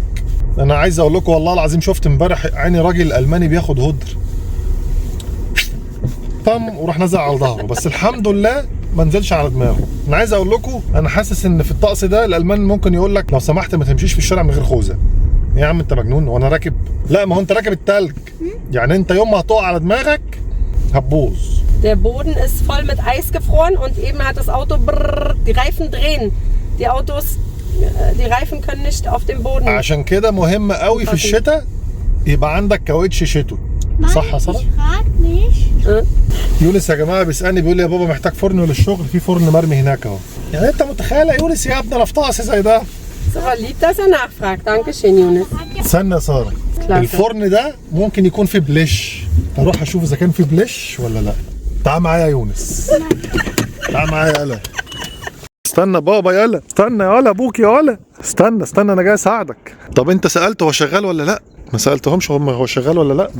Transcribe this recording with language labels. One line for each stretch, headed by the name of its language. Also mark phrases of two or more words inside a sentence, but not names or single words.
Arabic: انا عايز اقول لكم والله العظيم شفت امبارح عيني راجل ألماني بياخد هدر طم وراح نزل على ظهره، بس الحمد لله ما نزلش على دماغه. انا عايز اقول لكم انا حاسس ان في الطقس ده الالمان ممكن يقول لك لو سمحت ما تمشيش في الشارع من غير خوذه. يا عم انت مجنون وانا راكب؟ لا ما هو انت راكب التلج. يعني انت يوم ما هتقع على دماغك هتبوظ.
German: Der Boden ist voll mit Eis gefroren und eben hat das Auto die Reifen drehen. Die Autos, die Reifen können nicht auf dem Boden.
Arabic: عشان كده مهم قوي في الشتاء يبقى عندك كاوتش شتوي. صح يا ساره؟ يونس يا جماعه بيسالني بيقول لي يا بابا محتاج فرن للشغل، في فرن مرمي هناك اهو. يعني انت متخيل يا يونس يا ابني رفطاسي زي ده؟
German: So lieb, dass er nachfragt. Dankeschön, Jonas.
Arabic: استنى يا ساره، الفرن ده ممكن يكون فيه بليش، اروح اشوف اذا كان فيه بليش ولا لا. تعال معايا يا يونس، تعال معايا يالا. استنى بابا يالا، استنى يالا ابوك يالا، استنى انا جاي اساعدك. طب انت سالته هو شغال ولا لا؟ ما سالتهمش هم هو شغال ولا لا.